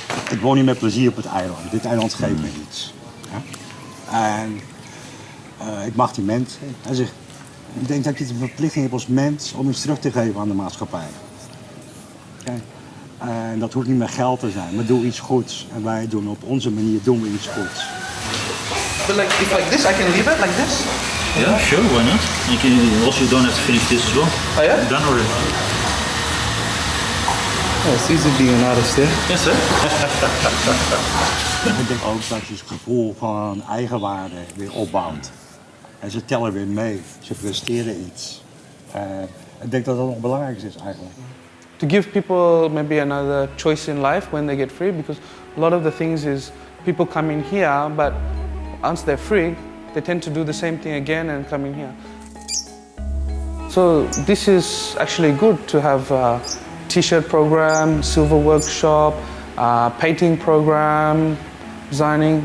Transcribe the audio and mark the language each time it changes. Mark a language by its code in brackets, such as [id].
[nl] Ik woon hier met plezier op het eiland. Dit eiland geeft me iets. Ja? En ik mag die mensen. Ik denk dat je de verplichting hebt als mens om iets terug te geven aan de maatschappij. Kijk, en dat hoeft niet meer geld te zijn, maar doe iets goeds. En wij doen op onze manier doen we iets goeds. [en] But like, if like this, I can leave it like this? Yeah, sure, why not? Also, you don't have to finish this as well. Oh yeah? Done already. Oh, it's easy being an artist, yeah? Yes, sir. [nl] Ik denk ook dat je het gevoel van eigenwaarde weer opbouwt. En ze tellen weer mee, ze presteren iets. Ik denk dat dat nog belangrijk is eigenlijk. [en] To give people maybe another choice in life when they get free, because a lot of the things is people come in here, but once they're free, they tend to do the same thing again and come in here. So this is actually good to have a t-shirt program, silver workshop, painting program, designing.